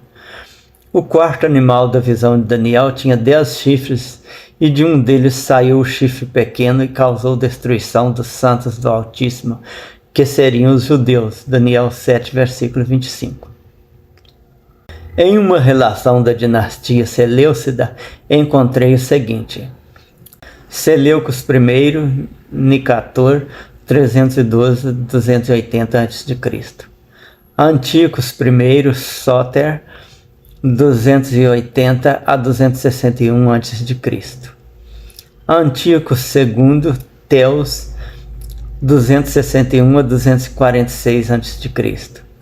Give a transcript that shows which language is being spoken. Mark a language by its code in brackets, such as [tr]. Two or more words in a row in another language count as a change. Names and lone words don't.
[pt] O quarto animal da visão de Daniel tinha 10 chifres, e de um deles saiu o chifre pequeno e causou destruição dos santos do Altíssimo, que seriam os judeus. Daniel 7, versículo 25. Em uma relação da dinastia Seleucida, encontrei o seguinte: Seleucos I, Nicator, 312-280 a.C. Antíocos I, Sóter, 280 a 261 a.C. Antíocos II, Teos, 261 a 246 a.C.